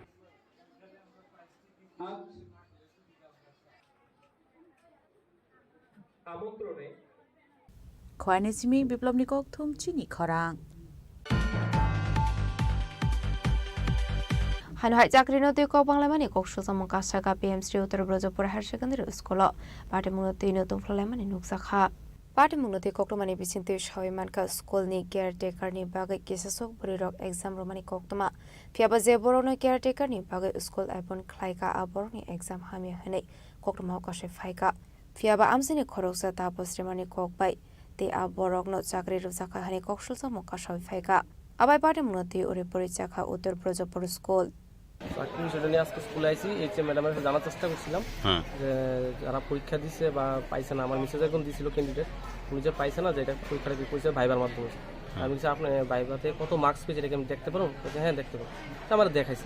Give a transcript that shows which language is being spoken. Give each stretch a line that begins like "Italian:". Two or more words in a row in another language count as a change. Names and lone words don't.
Kok Borok: খোয়ানিসমি বিপ্লব নিকক থুম চিনি খরাং হাইনহাই চাকরি নতি কক বাংলামানি কক সুজামং কাসাকা পিএমসি উত্তর ব্রজপুর হায়ার সেকেন্ডারি স্কুল পাটি মুনতি নতুন ফ্লাইমানি নুকসাখা पार्टी मुंगनोती कोक्टमानी बिचिंति सयमानका स्कुलनि केयारटेकारनि बागै केसेसक बोरिरक एग्जाम रोमानि कोक्टमा फियाबा जे बर'नो केयारटेकारनि बागै स्कुल आइफन ख्लाइका आ बर'नि एग्जाम हामिया हनै कोक्टमा कासे फाइका फियाबा आमसिनि खरकसा तापस्रिमानि कोकबाय ते आ बर'कनो चाकरि रुजाखा हनै कोकसुलसा मकासाय फाइका आबाय पार्टी मुंगनोती ओरे परिचाखा उत्तर ब्रजपुर स्कुल
Bangla: চাকরি সেটা নিয়ে আজকে স্কুলে আইসি এইচএম ম্যাডামের কাছে জানার চেষ্টা করছিলাম যে যারা পরীক্ষা দিচ্ছে বা পাইছে না, আমার মেসেজ এখন দিয়েছিল ক্যান্ডিডেট, উনি যে পাইছে না যে এটা পরীক্ষাটা কি করছে ভাইবার মাধ্যমে। আমি বলছি আপনি ভাইবাতে কত মার্কস পেয়েছে এটাকে আমি দেখতে পারো? হ্যাঁ দেখতে পারো। আমার দেখাইছে।